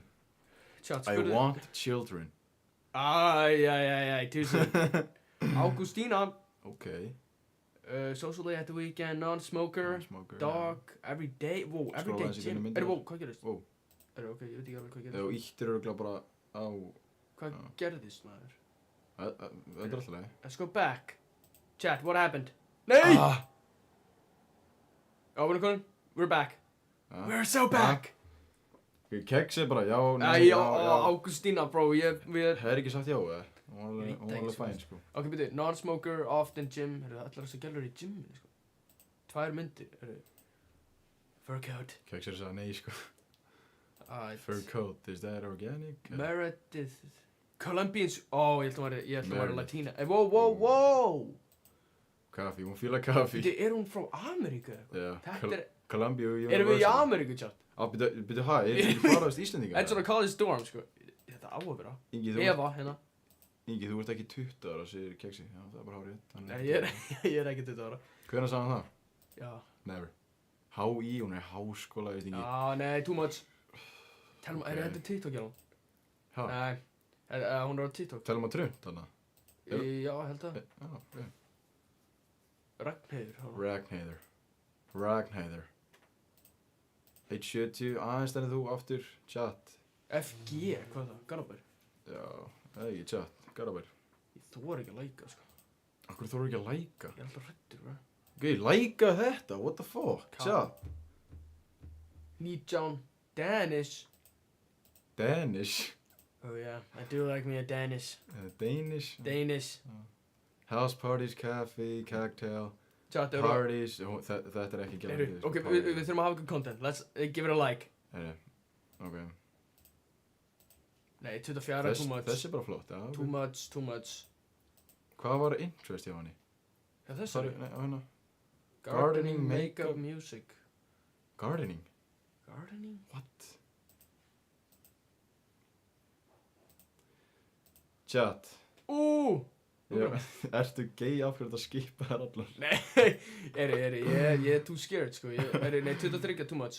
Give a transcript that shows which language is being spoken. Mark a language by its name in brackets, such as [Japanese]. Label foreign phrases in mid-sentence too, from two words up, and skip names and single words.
[English] I want children. Too soon. Augustina. Okay. Socially at the weekend, non-smoker, dog, every day. Whoa, every day gym. [Icelandic] Hvað gerðist? [English] Wow. [Icelandic] Ok, ég veit ekki alveg hvað gerðist. Þú íttir örugglega bara á... Hvað gerðist, maður? Þetta er alltaf leið. [English] Let's go back. Chat, what happened? Nei! We're back. We're so back. [Icelandic] Kex er bara já, nei, já. Augustina, bro, við... Það er ekki sagt já, eða? Hún var alveg fæn, sko. Ok, byrju, [English] non-smoker, often gym. [Icelandic] Allar þessar gælur í gyminu, sko. 2 myndir, [English] fur coat. [Icelandic] Kex er að segja nei, sko. [English] Fur coat, is that organic? Meredith. Colombians. [Icelandic] Ég ætla að vera Latina. [English] Wow! [Icelandic] Kaffi, hún fílar kaffi. Er hún frá Ameríku? Já, Þetta er... [English] Columbia University. [Icelandic] Erum við í Ameríku, chat? Byrju, hæ, er þetta ekki faraðast Íslendinga? Þetta er svona [English] college dorm, [Icelandic] sko. Þetta á að vera. Eva, hérna. Ingi, þú ert ekki 20 ára, segir Keksi. Já, það er bara hárið. Nei, ég er ekki 20 ára. Hvenær sagði hann það? Já. [English] Never. [Icelandic] HÍ, hún er háskóla, veist ekki. Nei, [English] too much. [Icelandic] Þetta TikTok, já. Hæ? Nei, hún er á TikTok. Telum að Trump, þarna? Já, held það. Já, ok. Ragnheiður. 170, aðeins þenni þú aftur, chat. FG, hvað er það? Garabær? Já, það er ekki chat, Garabær. Ég þor ekki að læka, sko. Akkur þú ekki að læka? Ég er alltaf hrættur, bro. Ok, læka þetta, [English] what the fuck, chat. Nijón, Danish. Oh yeah, I do like me a Danish. Danish. House parties, cafe, cocktail, Chat, parties, [Icelandic] þetta er ekki gæðan. Ok, við þurfum að hafa good content. Let's give it a like. [English] Ok. Nei, 24 too much. [Icelandic] Þessi er bara flott, já. [English] Too much. [Icelandic] Hvað var interest hjá henni? Já, þessi. Sorry, nei, á hérna. [English] Gardening, makeup, music. Gardening? Gardening? What? Chat. [Icelandic] Ertu gay af hverju þetta skipa þær allar? Nei, ég er [English] too scared, [Icelandic] sko. Nei, 23 [English] too much.